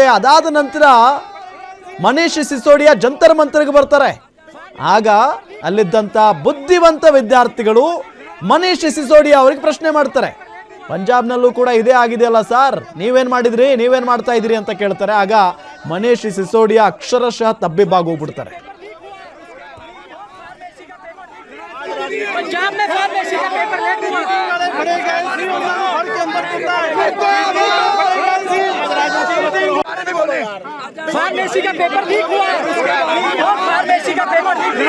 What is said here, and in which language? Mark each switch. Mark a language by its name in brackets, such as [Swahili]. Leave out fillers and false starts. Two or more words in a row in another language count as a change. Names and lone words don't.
[Kannada] ಅದಾದ ನಂತರ ಮನೀಶ್ ಸಿಸೋಡಿಯಾ ಜಂತರ್ ಮಂತರ್ಗೆ ಬರ್ತಾರೆ. ಆಗ ಅಲ್ಲಿದ್ದಂಥ ಬುದ್ಧಿವಂತ ವಿದ್ಯಾರ್ಥಿಗಳು ಮನೀಶ್ ಸಿಸೋಡಿಯಾ ಅವರಿಗೆ ಪ್ರಶ್ನೆ ಮಾಡ್ತಾರೆ. ಪಂಜಾಬ್ನಲ್ಲೂ ಕೂಡ ಇದೇ ಆಗಿದೆಯಲ್ಲ ಸರ್, ನೀವೇನು ಮಾಡಿದ್ರಿ, ನೀವೇನು ಮಾಡ್ತಾ ಇದ್ರಿ ಅಂತ ಕೇಳ್ತಾರೆ. ಆಗ ಮನೀಶ್ ಸಿಸೋಡಿಯಾ ಅಕ್ಷರಶಃ ತಬ್ಬಿಬ್ಬಾಗೋಗ್ಬಿಡ್ತಾರೆ. [Hindi] पंजाब में फार्मेसी का पेपर लीक हुआ। फार्मेसी का पेपर लीक हुआ और फार्मेसी का पेपर लीक हुआ।